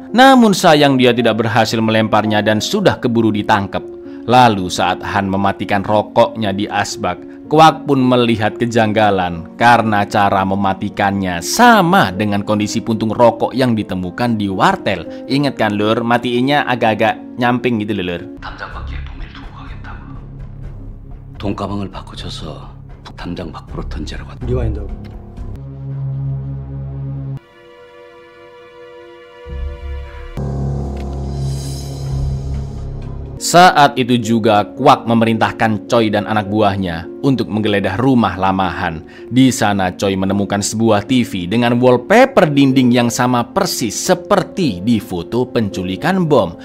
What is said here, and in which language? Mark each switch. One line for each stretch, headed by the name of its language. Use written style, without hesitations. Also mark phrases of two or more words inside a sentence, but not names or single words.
Indonesian: Namun sayang dia tidak berhasil melemparnya dan sudah keburu ditangkap. Lalu saat Han mematikan rokoknya di asbak, Kwak pun melihat kejanggalan karena cara mematikannya sama dengan kondisi puntung rokok yang ditemukan di wartel. Ingat kan lur, matiinnya agak-agak nyamping gitu lur.
Korean: 담장 밖에 봉을 두고 가겠다고. 돈가방을 바꿔줘서 담장 밖으로 던지라고. 리와인드.
Indonesian: Saat itu juga Kwak memerintahkan Choi dan anak buahnya untuk menggeledah rumah lama Han. Di sana Choi menemukan sebuah TV dengan wallpaper dinding yang sama persis seperti di foto penculikan bom.